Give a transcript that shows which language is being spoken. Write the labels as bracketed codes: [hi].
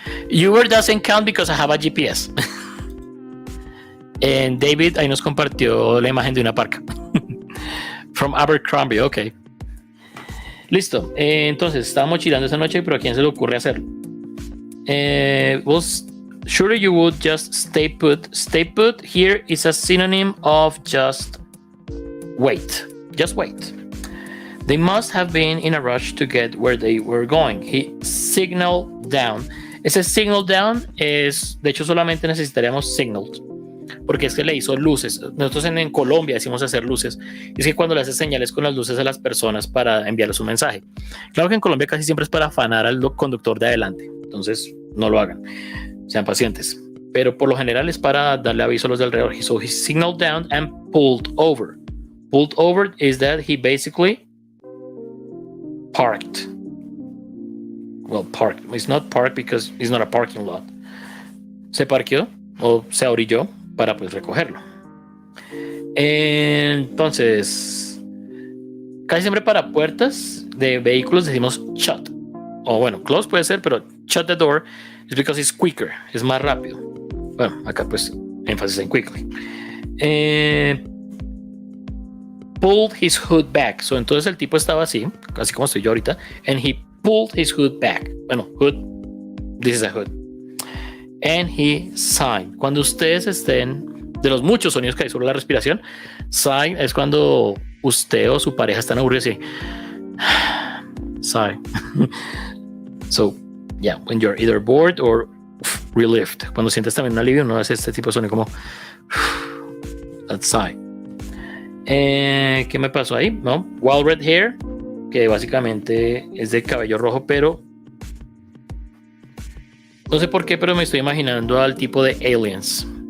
[en] Uber doesn't count because I have a GPS. [es] And David ahí nos compartió la imagen de una parca. From Abercrombie, ok. Listo. Entonces, estaba mochilando esa noche, pero ¿a quién se le ocurre hacerlo? [en] Well, surely you would just stay put. Stay put here is a synonym of just wait. Just wait. They must have been in a rush to get where they were going. He signaled down. [es] Ese signal down es, de hecho, solamente necesitaríamos signaled, porque es que le hizo luces. Nosotros en Colombia decimos hacer luces. Es que cuando le haces señales con las luces a las personas para enviarles un mensaje. Claro que en Colombia casi siempre es para afanar al conductor de adelante. Entonces, no lo hagan. Sean pacientes. Pero por lo general es para darle aviso a los de alrededor. [en] So he signaled down and pulled over. Pulled over is that he basically parked. Well, parked. It's not parked because it's not a parking lot. [es] Se parqueó o se orilló para pues recogerlo. Entonces, casi siempre para puertas de vehículos decimos shut. O bueno, close puede ser, pero [en] shut the door is because it's quicker, [es] es más rápido. Bueno, acá pues énfasis en quickly. [en] Pulled his hood back. [es] So, entonces el tipo estaba así, así como estoy yo ahorita, [en] and he pulled his hood back. Bueno, hood, this is a hood. And he signed. [es] Cuando ustedes estén, de los muchos sonidos que hay sobre la respiración, sigh es cuando usted o su pareja están aburridos y sigh. [en] So, yeah, when you're either bored or relieved. [es] Cuando sientes también un alivio, no es este tipo de sonido como that sigh. ¿Qué me pasó ahí? No, wild red hair, que básicamente es de cabello rojo, pero no sé por qué, pero me estoy imaginando al tipo de Aliens.